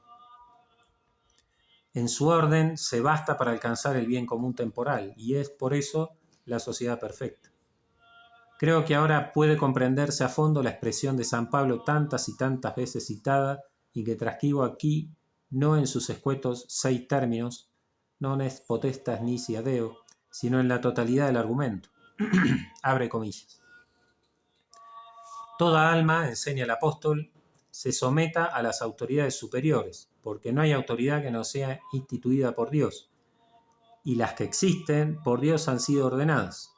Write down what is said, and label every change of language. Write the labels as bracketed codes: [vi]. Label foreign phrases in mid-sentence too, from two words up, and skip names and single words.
[es] En su orden se basta para alcanzar el bien común temporal y es por eso la sociedad perfecta. Creo que ahora puede comprenderse a fondo la expresión de San Pablo tantas y tantas veces citada y que transcribo aquí no en sus escuetos 6 términos, [la] non est potestas nisi adeo, [es] sino en la totalidad del argumento. Abre comillas. Toda alma, enseña el apóstol, se someta a las autoridades superiores, porque no hay autoridad que no sea instituida por Dios, y las que existen por Dios han sido ordenadas.